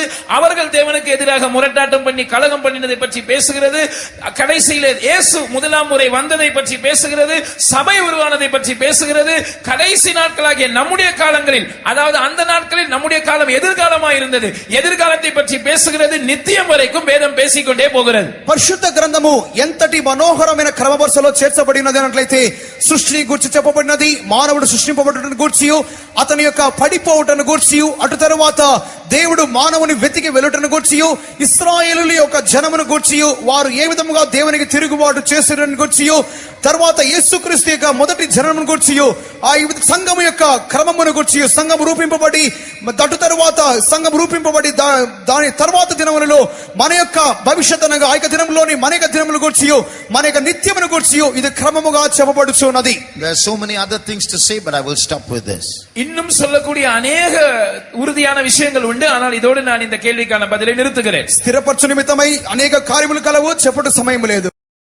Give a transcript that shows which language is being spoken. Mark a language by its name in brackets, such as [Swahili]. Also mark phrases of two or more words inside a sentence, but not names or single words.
[Tamil] அவர்கள் தேவனுக்கு எதிராக முரட்டாட்டம் பண்ணி கலகம் பண்ணினதை பற்றி பேசுகிறது. கடைசியிலே இயேசு முதலாம் முறை வந்ததை பற்றி பேசுகிறது. சபை உருவானதை பற்றி பேசுகிறது. கடைசி நாட்களாகிய நம்முடைய காலங்களில், அதாவது அந்த நாட்களில் நம்முடைய காலம் எதிர்காலமாக இருந்தது, எதிர்காலத்தை பற்றி பேசுகிறது. நித்தியம் வரைக்கும் வேதம் பேசிக்கொண்டே போகிறது. [Telugu] పరిశుద్ధ గ్రంథము ఎంతటి మనోహరమైన క్రమవరుసలో చేర్చబడినది అన్నట్లయితే సృష్టిని గురించి చెప్పబడినది, మానవుడు సృష్టింపబడుటను గూర్చి, అతని యొక్క పడిపోవుటను గూర్చి, అటు తరువాత దేవుడు మానవుని వెతికి వెళ్ళుటను గూర్చి, ఇశ్రాయేలుల యొక్క జనమును గూర్చి, వారు ఏ విధముగా దేవునికి తిరుగుబాటు చేసిరని గూర్చి, తర్వాత యేసుక్రీస్తు యొక్క మొదటి జనమును గూర్చి, ఆ సంఘము యొక్క క్రమమును గూర్చి, సంఘం రూపింపబడి అటు తరువాత సంఘం రూపింపబడి దాని తర్వాత దినములలో మన యొక్క భవిష్యత్ అనగా ఆ యొక్క దినములోని మన యొక్క దినముల గూర్చి, మన యొక్క నిత్యమును గూర్చి ఇది క్రమముగా చెప్పబడుచున్నది. [English] There are so many other things to say, but I will stop with this. [Tamil] இன்னும் சொல்லக்கூடிய அநேக உறுதியான விஷயங்கள் உண்டு. ஆனால் இதோடு நான் இந்த கேள்விக்கான பதிலை நிறுத்துகிறேன். [Telugu] స్థిరపరచు నిమిత్తమై అనేక కార్యములు కలవు, చెప్పుడు సమయం లేదు.